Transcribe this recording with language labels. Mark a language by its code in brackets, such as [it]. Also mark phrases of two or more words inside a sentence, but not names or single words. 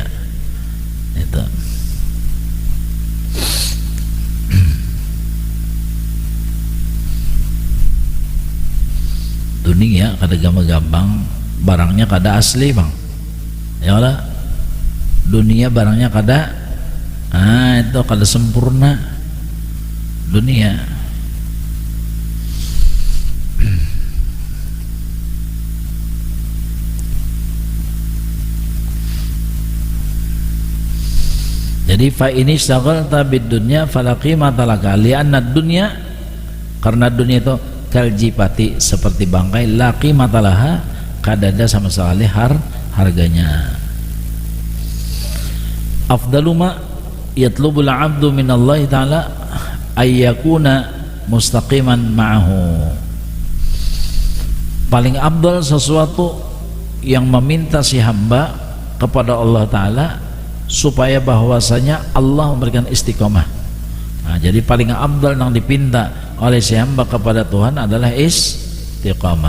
[bjn] Itu dunia kada gampang, barangnya kada asli bang ya lah, dunia barangnya kada itu kada sempurna dunia. [id] Jadi fa ini [ar] استغلت بالدنيا فلا قيمة لك لأن دنيا, [id] karena dunia itu kaljipati seperti bangkai, [ar] لا قيمة لها [id] kadada sama sekali harganya. [ar] أفضل ما يطلب العبد من الله تعالى أن يكون مستقيما معه. [id] Paling abdal sesuatu yang meminta si hamba kepada Allah Ta'ala supaya bahwasanya Allah memberikan istiqomah. Nah, jadi paling abdal yang dipinta oleh si hamba kepada Tuhan adalah istiqomah.